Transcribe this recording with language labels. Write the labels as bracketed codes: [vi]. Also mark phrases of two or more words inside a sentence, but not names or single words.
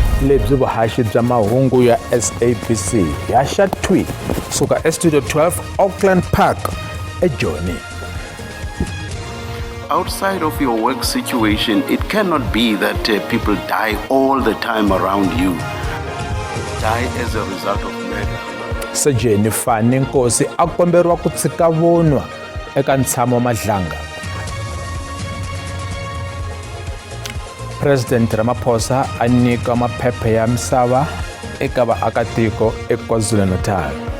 [ts] lebyi vuhaxi bya mahungu ya SABC ya xa tweet suka Studio 12 Auckland Park eJoni. [en] Outside of your work situation, it cannot be that people die all the time around you. Die as a result of murder. [ts] Sejeni Fani Nkosi a komberiwa ku tshika vunwa eka ntshamo wa Madlanga. President Ramaphosa a nyika maphepha ya misava eka vaakatiko eKwaZulu-Natal.